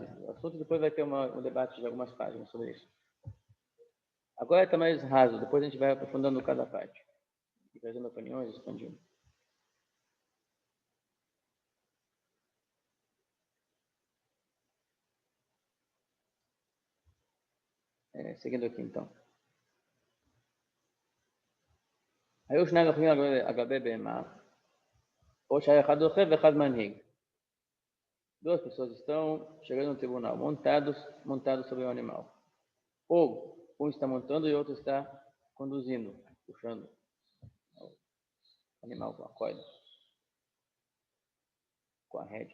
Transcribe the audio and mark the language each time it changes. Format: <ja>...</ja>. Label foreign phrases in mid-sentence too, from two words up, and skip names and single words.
<pt>O assunto depois vai ter um debate de algumas páginas sobre isso. Agora está mais raso, depois a gente vai aprofundando cada parte. E trazendo opiniões, expandindo. Seguindo aqui, então.</pt> <he>היו שניים הולכים על גבי בהמה, ou שהיה אחד רוכב ואחד מנהיג.</he> <pt>Duas pessoas estão chegando no tribunal, montados sobre um animal. Ou um está montando e o outro está conduzindo, puxando o animal com a corda, com a rédea.</pt>